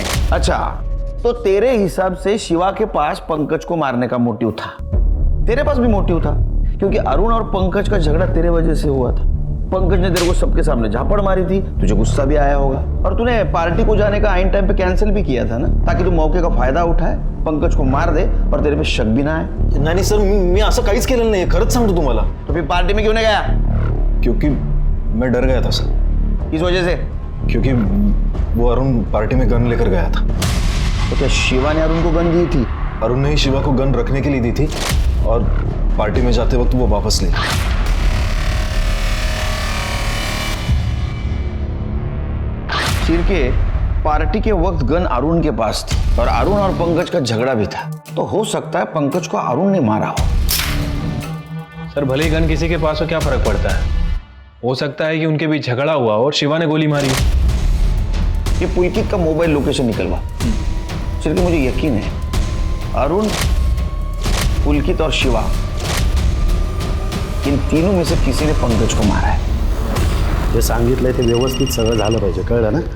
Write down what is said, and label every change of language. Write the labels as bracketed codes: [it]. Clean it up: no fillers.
[hi] अच्छा, तो तेरे हिसाब से शिवा के पास पंकज को मारने का मोटिव था, तेरे पास भी मोटिव था, क्योंकि अरुण और पंकज का झगड़ा तेरे वजह से हुआ था। पंकज ने तेरे को सबके सामने झापड़ मारी थी, तुझे गुस्सा भी आया होगा, और तूने पार्टी को जाने का आइन टाइम पे कैंसिल भी किया था ना, ताकि तू मौके का फायदा उठाए, पंकज को मार दे और तेरे पे शक भी ना आए। [mr] नाही सर, मी असं काहीच केलेलं नाही, खरंच सांगतो तुम्हाला। [hi] तो फिर पार्टी में क्यों नहीं गया? क्योंकि मैं डर गया था सर। किस वजह से? क्योंकि वो अरुण पार्टी में गन लेकर गया था। तो क्या शिवा ने अरुण को गन दी थी? अरुण ने ही शिवा को गन रखने के लिए दी थी, और पार्टी में जाते वक्त वो वापस ले गया। के पार्टी के वक्त गन अरुण के पास थी, और अरुण और पंकज का झगड़ा भी था, तो हो सकता है पंकज को अरुण ने मारा हो। सर भले ही गन किसी के पास हो, क्या फर्क पड़ता है? हो सकता है कि उनके बीच झगड़ा हुआ और शिवा ने गोली मारी। ये पुलकित का मोबाइल लोकेशन निकलवा, सिर्फ मुझे यकीन है अरुण, पुलकित और शिवा, इन तीनों में से किसी ने पंकज को मारा है। [mr] जे सांगितलंय ते व्यवस्थित सगळं झालं पाहिजे, कळलं ना?